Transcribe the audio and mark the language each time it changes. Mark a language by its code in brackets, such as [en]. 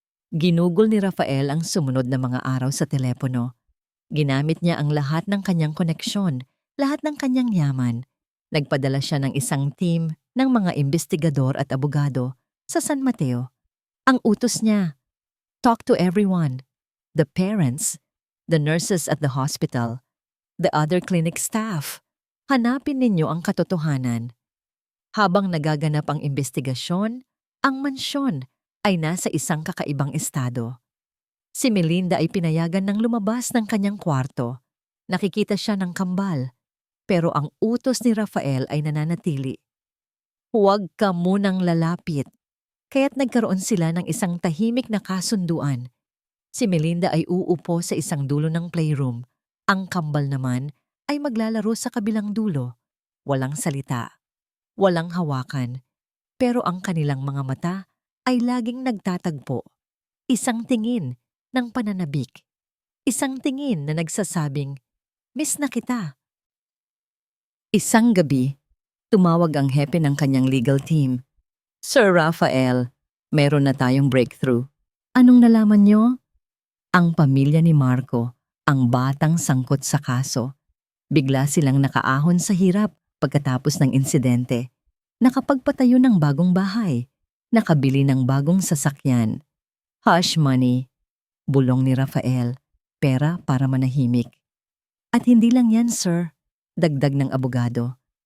[tl] Ginugol ni Rafael ang sumunod na mga araw sa telepono. Ginamit niya ang lahat ng kanyang koneksyon, lahat ng kanyang yaman. Nagpadala siya ng isang team ng mga investigador at abogado sa San Mateo. [en] Ang utos niya, talk to everyone, the parents, the nurses at the hospital, the other clinic staff. [tl] Hanapin ninyo ang katotohanan. Habang nagaganap ang investigasyon, ang mansyon ay nasa isang kakaibang estado. Si Melinda ay pinayagan ng lumabas ng kanyang kwarto. Nakikita siya ng kambal, pero ang utos ni Rafael ay nananatili. Huwag ka munang lalapit. Kaya't nagkaroon sila ng isang tahimik na kasunduan. Si Melinda ay uupo sa isang dulo ng playroom. Ang kambal naman ay maglalaro sa kabilang dulo. Walang salita, walang hawakan, pero ang kanilang mga mata ay laging nagtatagpo. Isang tingin ng pananabik. Isang tingin na nagsasabing, "Miss na kita." Isang gabi, tumawag ang hepe ng kanyang legal team. Sir Rafael, meron na tayong breakthrough. Anong nalaman niyo? Ang pamilya ni Marco, ang batang sangkot sa kaso. Bigla silang nakaahon sa hirap pagkatapos ng insidente. Nakapagpatayo ng bagong bahay. Nakabili ng bagong sasakyan. Hush money. Bulong ni Rafael. Pera para manahimik. At hindi lang yan, sir. Dagdag ng abogado.